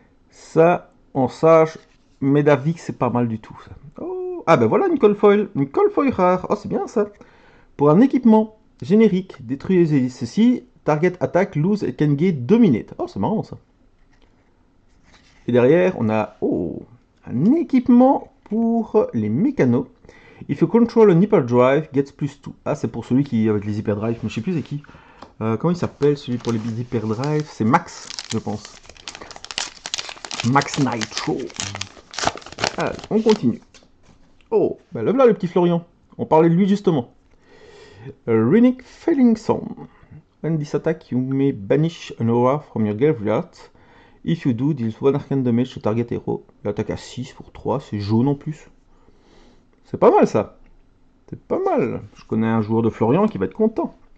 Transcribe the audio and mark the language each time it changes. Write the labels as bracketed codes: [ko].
[fr] Ça, en sage, mais d'avis que c'est pas mal du tout. Ça. Oh, ah ben voilà une cold foil rare. Oh c'est bien ça. Pour un équipement générique, détruisez ceci. [en] Target attack, lose et can get dominate. [fr] Oh c'est marrant ça. Et derrière on a un équipement pour les mécanos. [en] If you control an hyperdrive, gets plus 2. [fr] Ah c'est pour celui qui avec les hyperdrives, mais je sais plus c'est qui. Comment il s'appelle celui pour les hyperdrives? C'est Max, je pense. Max Nitro. Allez, on continue. Oh, ben là voilà le petit Florian. On parlait de lui justement. Runic Felling Song. [en] When this attack, you may banish an aura from your graveyard. If you do, deal 1 arcane damage to target hero. [fr] L'attaque à 6 pour 3, c'est jaune en plus. C'est pas mal ça. C'est pas mal. Je connais un joueur de Florian qui va être content.